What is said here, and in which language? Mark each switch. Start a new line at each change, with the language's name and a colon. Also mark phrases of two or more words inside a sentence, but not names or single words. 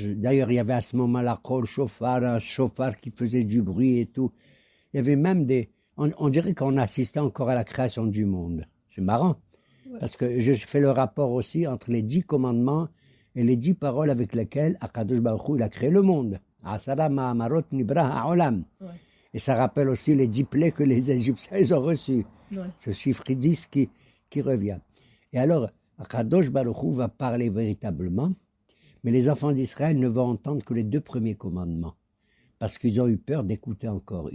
French: D'ailleurs, il y avait à ce moment-là un chauffard qui faisait du bruit et tout. Il y avait même on dirait qu'on assistait encore à la création du monde. C'est marrant, parce que je fais le rapport aussi entre les 10 commandements et les 10 paroles avec lesquelles Akadosh Baruch Hu, il a créé le monde.
Hebrew: עשרה מאמרות נברא העולם.
French: Et ça rappelle aussi les 10 plaies que les Égyptiens ils ont reçus. Ce chiffre 10 qui revient. Et alors, Akadosh Baruch Hu va parler véritablement, mais les enfants d'Israël ne vont entendre que les 2 premiers commandements, parce qu'ils ont eu peur d'écouter encore.